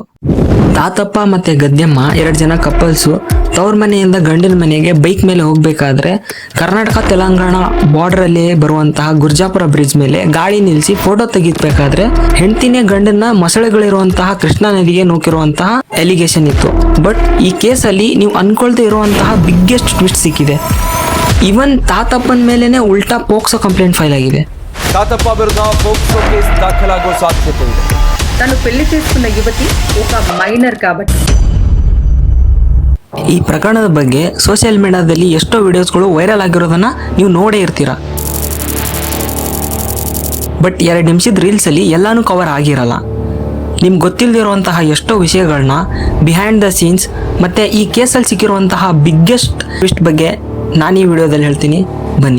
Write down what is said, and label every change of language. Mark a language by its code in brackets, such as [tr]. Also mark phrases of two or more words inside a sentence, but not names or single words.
[kn] ತಾತಪ್ಪ ಮತ್ತೆ ಗದ್ಯಮ್ಮ 2 ಜನ ಕಪಲ್ಸು ತವ್ರ ಮನೆಯಿಂದ ಗಂಡಿನ ಮನೆಗೆ ಬೈಕ್ ಮೇಲೆ ಹೋಗ್ಬೇಕಾದ್ರೆ ಕರ್ನಾಟಕ ತೆಲಂಗಾಣ ಬಾರ್ಡರ್ ಅಲ್ಲಿ ಬರುವಂತಹ ಗುರ್ಜಾಪುರ ಬ್ರಿಡ್ಜ್ ಮೇಲೆ ಗಾಡಿ ನಿಲ್ಲಿಸಿ ಫೋಟೋ ತೆಗಿಬೇಕಾದ್ರೆ ಹೆಂಡತಿನೇ ಗಂಡನ್ನ ಮೊಸಳೆಗಳಿರುವಂತಹ ಕೃಷ್ಣಾ ನದಿಗೆ ನೂಕಿರುವಂತಹ ಎಲಿಗೇಷನ್ ಇತ್ತು. ಬಟ್ ಈ ಕೇಸಲ್ಲಿ ನೀವು ಅನ್ಕೊಳ್ದೇ ಇರುವಂತಹ [en] biggest twist [kn] ಸಿಕ್ಕಿದೆ. ಇವನ್ ತಾತಪ್ಪನ ಮೇಲೆನೆ ಉಲ್ಟಾ ಪೋಕ್ಸೋ [en] complaint file [kn] ಆಗಿದೆ. [te] తాతప్ప విరుద్ధ పోక్సో కేసు దాఖలాగో సాధ్యత ఉంది. తను పెళ్లి చేసుకున్న యువతి ఒక మైనర్ కాబట్టి. [kn] ಈ ಪ್ರಕರಣದ ಬಗ್ಗೆ [en] social media [kn] ಎಷ್ಟೋ ವಿಡಿಯೋಸ್ಗಳು ವೈರಲ್ ಆಗಿರೋದನ್ನ ನೀವು ನೋಡೇ ಇರ್ತೀರಾ. ಬಟ್ 2 ನಿಮಿಷದ ರೀಲ್ಸಲ್ಲಿ ಎಲ್ಲಾನು ಕವರ್ ಆಗಿರಲ್ಲ. ನಿಮ್ಗೆ ಗೊತ್ತಿಲ್ಲದಿರುವಂತಹ ಎಷ್ಟೋ ವಿಷಯಗಳನ್ನ [en] behind the scenes [kn] ಮತ್ತೆ ಈ ಕೇಸಲ್ಲಿ ಸಿಕ್ಕಿರುವಂತಹ [en] biggest twist [kn] ಬಗ್ಗೆ ನಾನು ಈ ವಿಡಿಯೋದಲ್ಲಿ ಹೇಳ್ತೀನಿ, ಬನ್ನಿ.